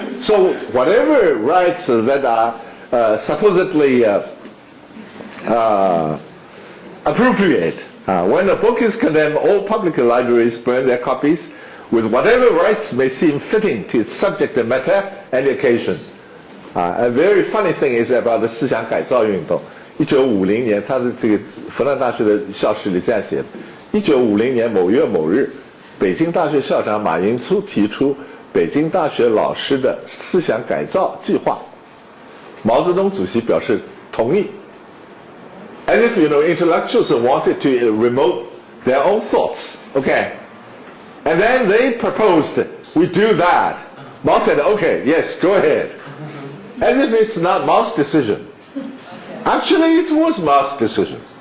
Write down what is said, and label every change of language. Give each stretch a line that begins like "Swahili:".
English: So whatever rights that are supposedly appropriate, when a book is condemned, all public libraries burn their copies with whatever rights may seem fitting to its subject and matter and occasion. A very funny thing is about the 思想改造运动。
Chinese: 1950年，他的这个复旦大学的校史里这样写的：1950年某月某日，北京大学校长马寅初提出北京大学老师的思想改造计划，毛泽东主席表示同意。
English: As if, intellectuals wanted to remote their own thoughts, okay? And then they proposed, we do that. Mao said, okay, yes, go ahead. As if it's not Mao's decision. Actually, it was Mao's decision.